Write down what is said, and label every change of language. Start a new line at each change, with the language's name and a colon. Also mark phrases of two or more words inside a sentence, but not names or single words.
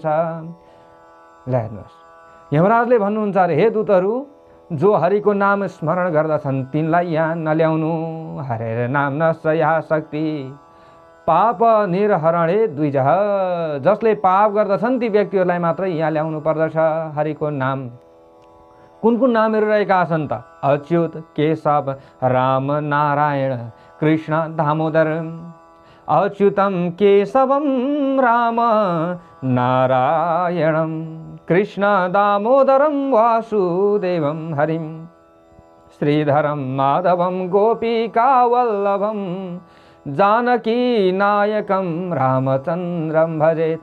Nepali: हेर्नुहोस् यमराजले भन्नुहुन्छ अरे हे दूतहरू, जो हरिको नाम स्मरण गर्दछन् तिनलाई यहाँ नल्याउनु।
Sanskrit: हरेर नाम नश्रया शक्ति पाप निर्हरणे द्विजः।
Nepali: जसले पाप गर्दछन् ती व्यक्तिहरूलाई मात्रै यहाँ ल्याउनु पर्दछ। हरिको नाम कुन कुन नामहरू रहेका छन् त? अच्युत केशव राम नारायण कृष्ण दामोदर।
Sanskrit: अच्युतं केशवं राम नारायणं कृष्ण दामोदरं वासुदेवं हरिं श्रीधरं माधवं गोपिकावल्लभं जानकी नायकं रामचन्द्रं भजेत्।